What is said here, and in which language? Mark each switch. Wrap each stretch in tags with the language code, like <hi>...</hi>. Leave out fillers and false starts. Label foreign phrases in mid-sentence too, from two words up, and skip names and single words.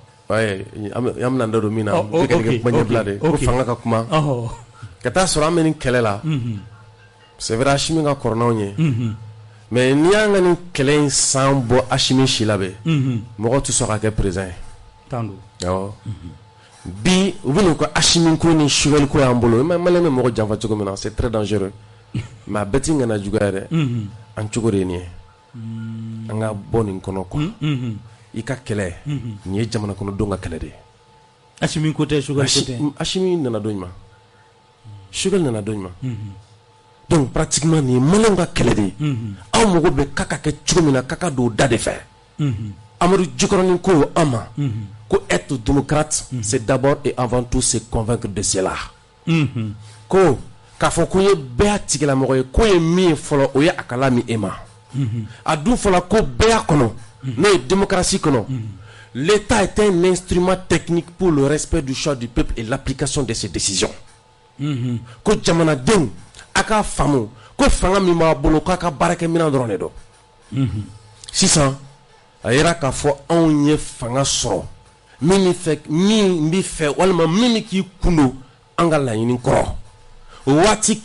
<bm>an bɛna da don min na bɛ ka kuma ɲɛbila de ko fanga ka kuma ka taa sɔrɔ an bɛ nin kɛlɛ la</bm> <fr>c'est vrai</fr> <bm>Asimi ka kɔrɔ n'anw ye mais n'i y'an ka nin kɛlɛ in san bɔ Asimi si la bɛ mɔgɔw tɛ sɔn ka kɛ président ye awɔ bi u bɛ n'u ka Asimi ko ni Choguel ko y'an bolo maliyɛn bɛ mɔgɔ janfa cogo min na</bm> <fr>c'est très dangereux</fr> <bm>mais a bɛɛ tɛ ŋana juguya yɛrɛ an cogo de ye nin ye an ka bɔ nin kɔnɔ quoi i ka kɛlɛ nin ye jamana kɔnɔdenw ka kɛlɛ de ye Asimi ko tɛ Choguel ko tɛ Asimi nana dɔ ɲuman Choguel nana dɔ ɲuman</bm> <fr>donc pratiquement</fr> <bm>nin ye maliyɛnw ka kɛlɛ de ye aw mago bɛ ka kɛ cogo min na ka don da de fɛ Amadu Jikɔrɔni ko an ma ko</bm> <fr>être démocrate c'est d'abord et avant tout se convaincre de cela</fr> <bm>ko k'a fɔ ko ye bɛɛ y'a tigilamɔgɔ ye ko ye min ye fɔlɔ o ye a ka lamin e ma a dun fɔla ko bɛɛ y'a kɔnɔ n'o ye démocratie kɔnɔ</bm> <fr>l'État est un instrument technique pour le respect du choix du peuple et l'application de ses décisions</fr> <bm>ko jamanadenw a k'a faamu ko fanga min b'a bolo k'a ka baarakɛminɛn dɔrɔn de don sisan a yera k'a fɔ anw ye fanga sɔrɔ min bɛ fɛ walima min bɛ k'i kun don an ka laɲini kɔrɔ o waati</bm>